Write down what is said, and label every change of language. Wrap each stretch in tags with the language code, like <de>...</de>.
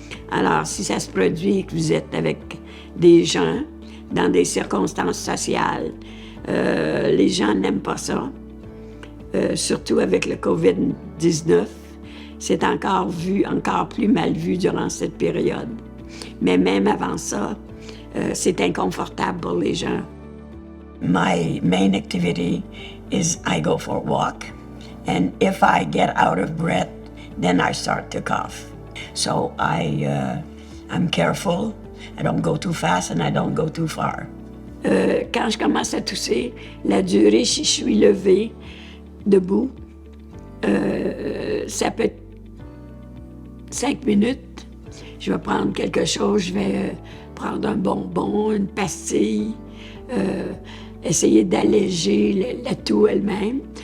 <fr>Alors, si ça se produit et que vous êtes avec des gens dans des circonstances sociales, les gens n'aiment pas ça. Surtout avec le COVID-19, c'est encore plus mal vu durant cette période. Mais même avant ça, c'est inconfortable pour les gens.</fr> <en>My main activity is I go for a walk, and if I get out of breath, then I start to cough. So I'm careful. I don't go too fast and I don't go too far.</en> <fr>Quand je commence à tousser, la durée, si je suis levée, debout, ça peut être 5 minutes. Je vais prendre quelque chose, je vais prendre un bonbon, une pastille, essayer d'alléger la toux elle-même.</fr>